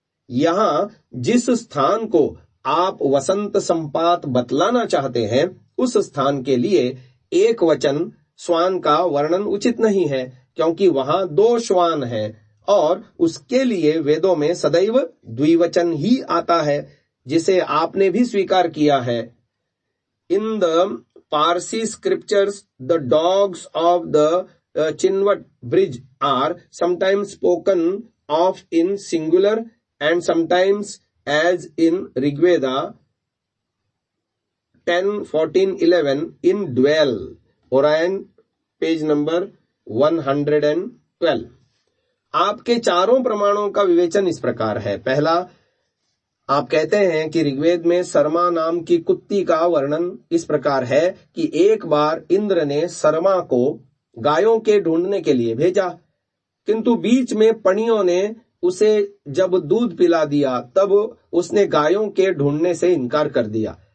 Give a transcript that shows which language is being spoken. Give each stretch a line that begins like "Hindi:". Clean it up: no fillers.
Hindi: यहाँ जिस स्थान को आप वसंत संपात बतलाना चाहते हैं, उस स्थान के लिए एक वचन श्वान का वर्णन उचित नहीं है, क्योंकि वहां 2 श्वान हैं और उसके लिए वेदों में सदैव द्विवचन ही आता है, जिसे आपने भी स्वीकार किया है।
English: In the Parsi scriptures, the dogs of the Chinvat bridge are sometimes spoken of in singular and sometimes as in Rigveda 10:14-11 in dwell.
Hindi: Orion, page number 112। आपके 4 प्रमाणों का विवेचन इस प्रकार है। पहला, आप कहते हैं कि ऋग्वेद में सरमा नाम की कुत्ती का वर्णन इस प्रकार है कि एक बार इंद्र ने सरमा को गायों के ढूंढने के लिए भेजा, किंतु बीच में पणियों ने उसे जब दूध पिला दिया तब उसने गायों के ढूंढने से इनकार कर दिया।